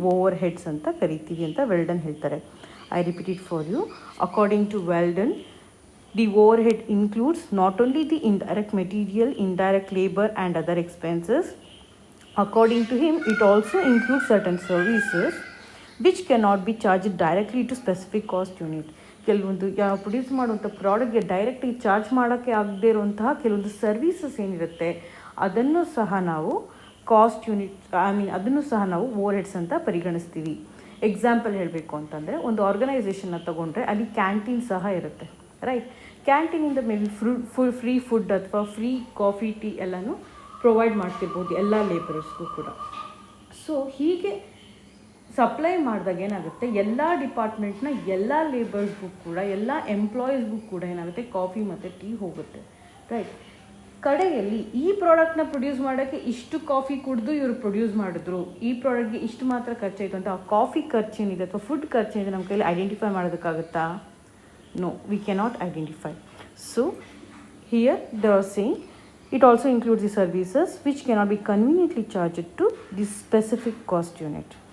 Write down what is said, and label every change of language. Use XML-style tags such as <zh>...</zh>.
<kn>Over heads ಅಂತ ಕರಿತೀವಿ ಅಂತ ವೆಲ್ಡನ್ ಹೇಳ್ತಾರೆ.</kn> <en>I repeat it for you. According to Weldon, the overhead includes not only the indirect material, indirect labor and other expenses. According to him, it also includes certain services which cannot be charged directly to specific cost unit.</en> <kn>ಕೆಲವೊಂದು produce ಮಾಡುವಂಥ ಪ್ರಾಡಕ್ಟ್ಗೆ ಡೈರೆಕ್ಟಾಗಿ charge ಮಾಡೋಕ್ಕೆ ಆಗದೇ ಇರುವಂತಹ ಕೆಲವೊಂದು services ಏನಿರುತ್ತೆ ಅದನ್ನು ಸಹ ನಾವು ಕಾಸ್ಟ್ ಯೂನಿಟ್, ಅದನ್ನು ಸಹ ನಾವು ಓವರ್ ಹೆಡ್ಸ್ ಅಂತ ಪರಿಗಣಿಸ್ತೀವಿ. ಎಕ್ಸಾಂಪಲ್ ಹೇಳಬೇಕು ಅಂತಂದರೆ, ಒಂದು ಆರ್ಗನೈಸೇಷನ್ನ ತೊಗೊಂಡ್ರೆ ಅಲ್ಲಿ ಕ್ಯಾಂಟೀನ್ ಸಹ ಇರುತ್ತೆ, right? ಕ್ಯಾಂಟೀನಿಂದ may be free food ಅಥವಾ ಫ್ರೀ ಕಾಫಿ, ಟೀ ಎಲ್ಲನೂ ಪ್ರೊವೈಡ್ ಮಾಡ್ತಿರ್ಬೋದು ಎಲ್ಲ ಲೇಬರರ್ಸ್ಗೂ ಕೂಡ. ಸೊ ಹೀಗೆ ಸಪ್ಲೈ ಮಾಡಿದಾಗ ಏನಾಗುತ್ತೆ, ಎಲ್ಲ ಡಿಪಾರ್ಟ್ಮೆಂಟ್ನ ಎಲ್ಲ ಲೇಬರ್ಸ್ಗೂ ಕೂಡ, ಎಲ್ಲ ಎಂಪ್ಲಾಯೀಸ್ಗೂ ಕೂಡ ಏನಾಗುತ್ತೆ, ಕಾಫಿ ಮತ್ತು ಟೀ ಹೋಗುತ್ತೆ, ರೈಟ್? ಕಡೆಯಲ್ಲಿ ಈ ಪ್ರಾಡಕ್ಟ್ನ ಪ್ರೊಡ್ಯೂಸ್ ಮಾಡೋಕ್ಕೆ ಇಷ್ಟು ಕಾಫಿ ಕುಡಿದು ಇವರು ಪ್ರೊಡ್ಯೂಸ್ ಮಾಡಿದ್ರು, ಈ ಪ್ರಾಡಕ್ಟ್ಗೆ ಇಷ್ಟು ಮಾತ್ರ ಖರ್ಚಾಯಿತು ಅಂತ ಆ ಕಾಫಿ ಖರ್ಚೇನಿದೆ ಅಥವಾ ಫುಡ್ ಖರ್ಚೇನಿದೆ ನಮ್ಮ ಕೈಯಲ್ಲಿ identify ಮಾಡೋದಕ್ಕಾಗುತ್ತಾ?</kn> <en>No, we cannot identify. So here they are saying it also includes the services which cannot be conveniently charged to this specific cost unit.</en>